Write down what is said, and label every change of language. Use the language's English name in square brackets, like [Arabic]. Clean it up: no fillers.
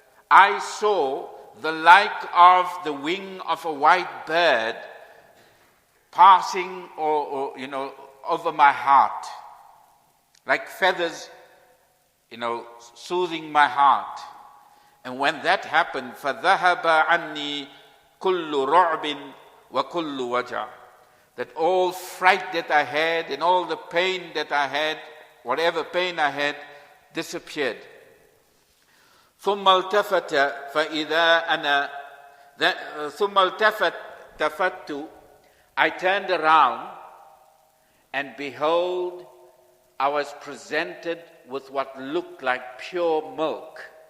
[English] I saw the like of the wing of a white bird passing over my heart, like feathers, soothing my heart. And when that happened, [Arabic] فَذَهَبَ عَنِّي كُلُّ رُعْبٍ وَكُلُّ وَجَعٍ. [English] That all fright that I had and all the pain that I had, whatever pain I had, disappeared. [Arabic] ثُمَّ الْتَفَتَ فَإِذَا أَنَا ثُمَّ الْتَفَتُّ. [English] I turned around, and behold, I was presented with what looked like pure milk.